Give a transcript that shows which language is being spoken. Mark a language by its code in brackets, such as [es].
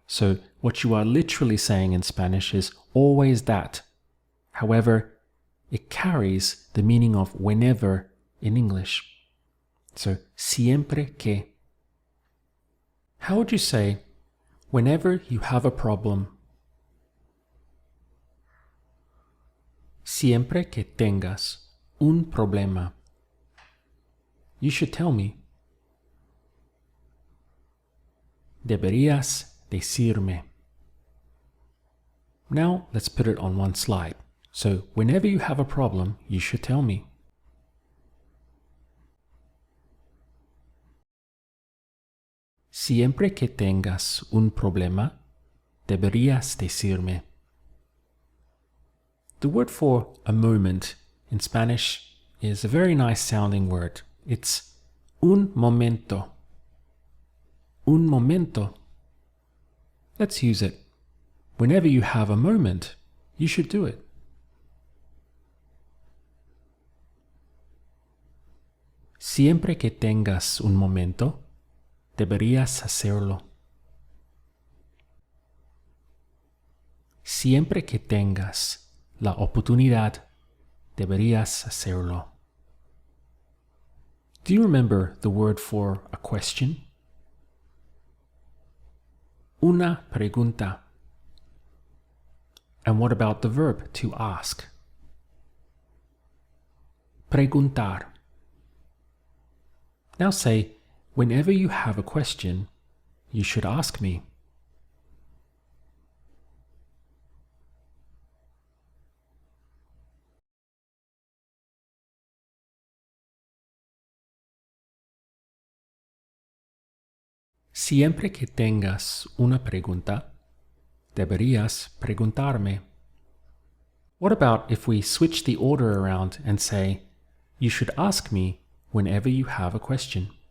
[en] So what you are literally saying in Spanish is always that. However, it carries the meaning of whenever in English. So [es] siempre que. [en] How would you say whenever you have a problem? [es] Siempre que tengas un problema. [en] You should tell me. [es] Deberías decirme. [en] Now let's put it on one slide. So whenever you have a problem, you should tell me. [es] Siempre que tengas un problema, deberías decirme. [en] The word for a moment in Spanish is a very nice sounding word. It's [es] un momento. Un momento. [en] Let's use it. Whenever you have a moment, you should do it. [es] Siempre que tengas un momento, deberías hacerlo. Siempre que tengas la oportunidad, deberías hacerlo. [en] Do you remember the word for a question? [es] Una pregunta. [en] And what about the verb to ask? [es] Preguntar. [en] Now say, whenever you have a question, you should ask me. [es] Siempre que tengas una pregunta, deberías preguntarme. [en] What about if we switch the order around and say, you should ask me whenever you have a question?